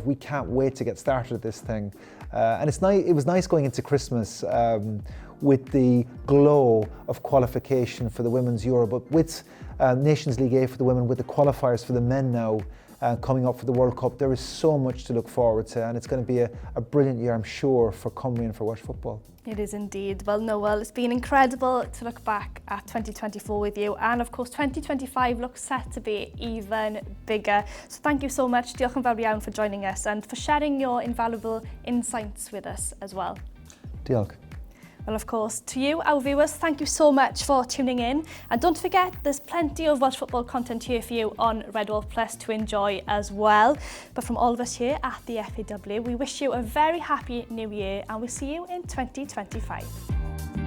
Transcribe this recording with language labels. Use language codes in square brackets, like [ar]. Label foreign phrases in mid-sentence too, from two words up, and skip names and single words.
[en] We can't wait to get started at this thing. And it was nice going into Christmas with the glow of qualification for the Women's Euro, but with Nations League A for the women, with the qualifiers for the men now, coming up for the World Cup. There is so much to look forward to, and it's going to be a brilliant year, I'm sure, for Cymru and for Welsh football. It is indeed. Well, Noel, it's been incredible to look back at 2024 with you, and of course 2025 looks set to be even bigger. So thank you so much. [cy] Diolch yn fawr iawn [en] for joining us and for sharing your invaluable insights with us as well. Diolch. Well, of course, to you, our viewers, thank you so much for tuning in. And don't forget, there's plenty of Welsh football content here for you on Red Wolf Plus to enjoy as well. But from all of us here at the FAW, we wish you a very happy new year and we'll see you in 2025.